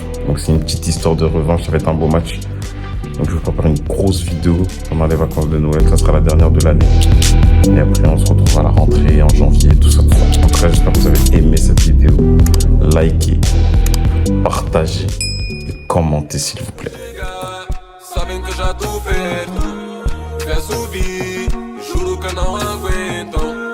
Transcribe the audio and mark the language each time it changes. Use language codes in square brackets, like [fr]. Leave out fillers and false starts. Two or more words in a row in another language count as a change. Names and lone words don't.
[fr] Donc c'est une petite histoire de revanche, ça va être un beau match. Donc je vous prépare une grosse vidéo pendant les vacances de Noël, ça sera la dernière de l'année. Et après on se retrouve à la rentrée en janvier, tout ça. En tout cas, j'espère que vous avez aimé cette vidéo. Likez, partagez et commentez s'il vous plaît. [pt] Sabem que já tô perto, peço vir, juro que não aguento.